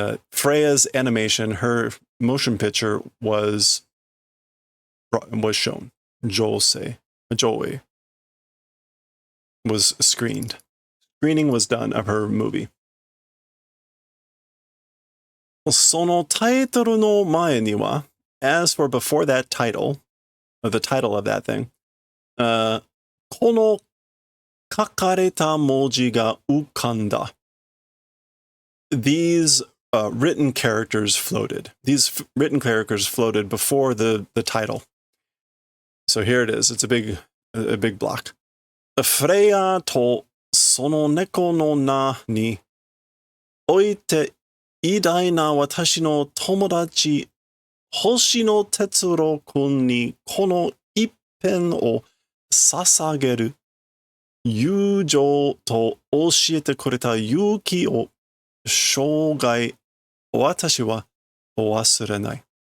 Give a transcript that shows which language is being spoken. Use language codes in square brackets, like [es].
[en] Freya's animation, her motion picture was shown. Joei was screened. Screening was done of her movie. [ja] そのタイトルの前には, [en] as for before that title, or the title of that thing, [ja] この書かれた文字が浮かんだ. [en] These written characters floated. These written characters floated before the title. So here it is. It's a big block. [ja] Freya to その猫の名において偉大な私の友達星野哲郎君にこの一編を捧げる友情と教えてくれた勇気を生涯私は忘れない。